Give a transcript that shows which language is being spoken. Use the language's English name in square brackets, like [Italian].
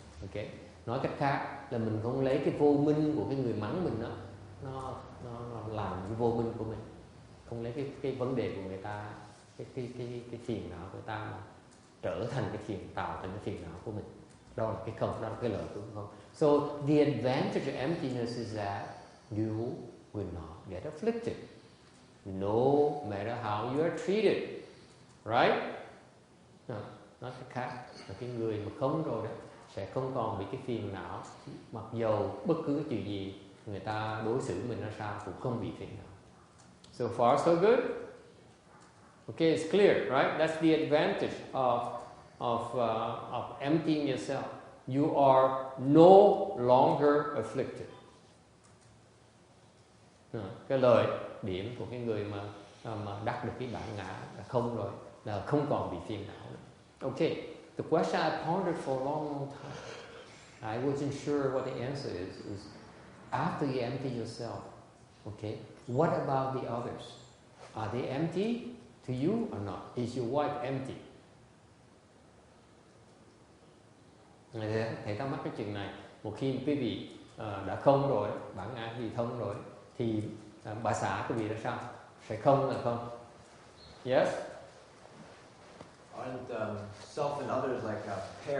[Vietnamese] Ok, nói cách khác là mình không lấy cái vô minh của cái người mắng mình đó, nó làm cái vô minh của mình, không lấy cái vấn đề của người ta, cái phiền não của ta mà trở thành cái phiền, tạo thành cái phiền não của mình. Đó là cái không, đó là cái lợi của không. [English] So the advantage of emptiness is that you will not get afflicted, no matter how you are treated, right? [Vietnamese] Nói cách khác là cái người mà không rồi đó sẽ không còn bị cái phiền não, mặc dầu bất cứ chuyện gì người ta đối xử mình ra sao cũng không bị phiền não. [English] So far so good. Okay, it's clear, right? That's the advantage of emptying yourself. You are no longer afflicted. [Vietnamese] Cái lợi điểm của cái người mà đắc được cái bản ngã là không rồi, là không còn bị phiền não nữa. [English] Okay, the question I pondered for a long time. I wasn't sure what the answer is after you empty yourself, okay, what about the others? Are they empty to you or not? Is your wife empty? [Vietnamese] Thầy thắc mắc cái chuyện này. Một khi quý vị đã không rồi, bản ngã vì không rồi, thì bà xã quý vị là sao? Phải không là không? Yes? [English] Aren't self and others like a pair?